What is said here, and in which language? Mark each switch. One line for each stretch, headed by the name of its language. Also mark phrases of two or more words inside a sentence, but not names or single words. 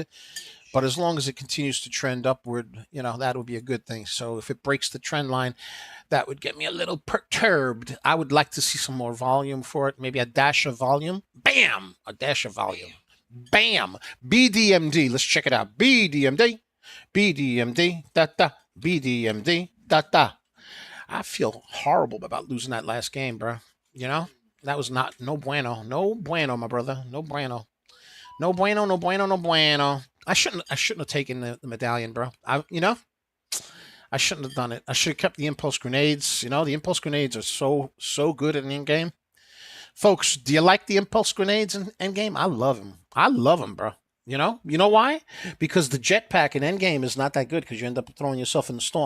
English: But as long as it continues to trend upward, that would be a good thing. So if it breaks the trend line, that would get me a little perturbed. I would like to see some more volume for it. Maybe a dash of volume. Bam! A dash of volume. Bam! BDMD. Let's check it out. BDMD. BDMD. Da-da. BDMD. Da-da. I feel horrible about losing that last game, bro. That was
Spanish: no bueno. No bueno,
English: my brother.
Spanish: No bueno. No bueno, no bueno, no bueno.
English: I shouldn't have taken the medallion, bro. I shouldn't have done it. I should have kept the impulse grenades. The impulse grenades are so good in in-game. Folks, do you like the impulse grenades in endgame? I love them. I love them, bro. You know why? Because the jetpack in endgame is not that good because you end up throwing yourself in the storm.